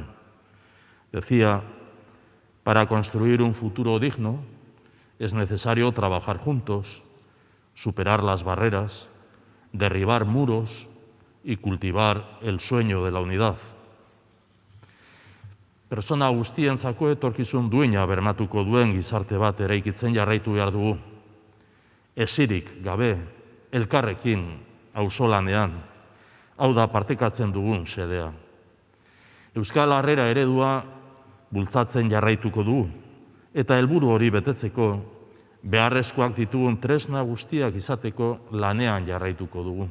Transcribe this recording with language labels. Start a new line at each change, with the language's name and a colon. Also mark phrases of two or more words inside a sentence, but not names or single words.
Spanish: Decía: para construir un futuro digno es necesario trabajar juntos, superar las barreras, derribar muros y cultivar el sueño de la unidad.
Basque: Persona guztientzako etorkizun duina bermatuko duen gizarte bat eraikitzen jarraitu behar dugu. Esirik gabe, elkarrekin, auzolanean, hau da partekatzen dugun xedea. Euskal Harrera eredua bultzatzen jarraituko dugu, eta helburu hori betetzeko beharrezkoak ditugun tresna guztiak izateko lanean jarraituko dugu.